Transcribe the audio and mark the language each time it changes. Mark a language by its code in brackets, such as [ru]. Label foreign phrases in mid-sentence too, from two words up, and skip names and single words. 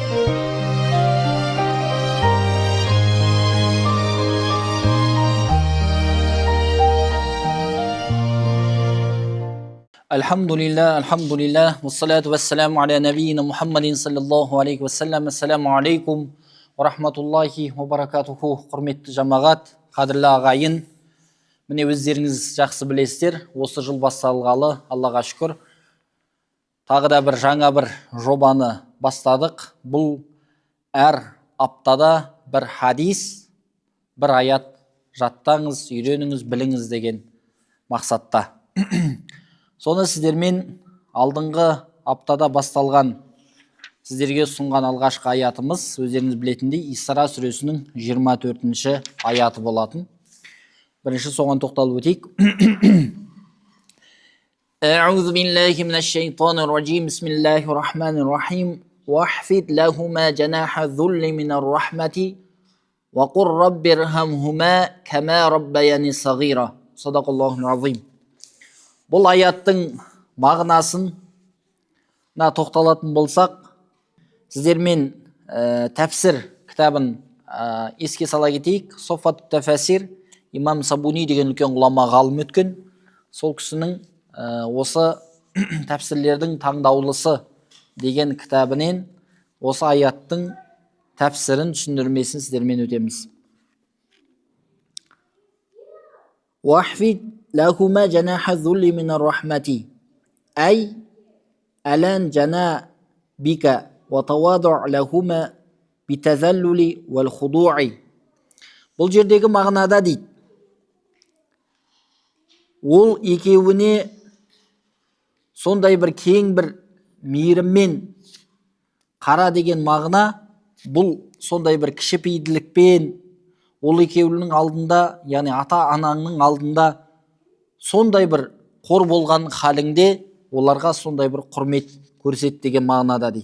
[ar] الحمد لله، والصلاة والسلام على نبينا محمد صلى الله عليه وسلم. السلام عليكم ورحمة الله وبركاته. [kk] Құрметті жамағат, қадірлі ағайын, міне өздеріңіз жақсы білесіздер, осы жыл басталғалы, Аллаға шүкір, тағы да бір жаңа бір жобаны бастадық. Бұл әр аптада бір хадис, бір аят жаттаңыз, үйреніңіз, біліңіз деген мақсатта. Соны сіздермен алдыңғы аптада басталған сіздерге ұсынған алғашқы аятымыз өздеріңіз білетіндей Исра сүресінің 24-ші аяты болатын. Бірінші соған тоқталып өтейік. [ar] أعوذ بالله من الشيطان الرجيم. بسم الله الرحمن الرحيم. واخفض لهما جناح الذل من الرحمة وقل رب ارحمهما كما ربياني صغيرا. صدق الله العظيم. [kk] Бұл аяттың мағынасына тоқталатын болсақ, сіздермен тәпсір кітабын еске сала кетейік. Софат тәфәсир, имам Сабуни деген үлкен ғұлама ғалым өткен. Сол кісінің осы тәпсірлердің таңдаулысы деген кітабінен осы аяттың тәпсірін, түсіндірмесін сіздермен өтеміз. [ar] Вахфид لهما جناح الذل من الرحمة أي ألان جنا بك وتواضع لهما بتذلل والخضوع. [kk] Бұл жердегі мағынада дейді, ол екеуіне сондай бір кең бір мейіріммен қара деген мағына, бұл сондай бір кішіпейілділікпен, ол екеуінің алдында, яғни ата анаңның алдында сондай бір қор болған халіңде оларға сондай бір құрмет көрсет деген мағынада дейді.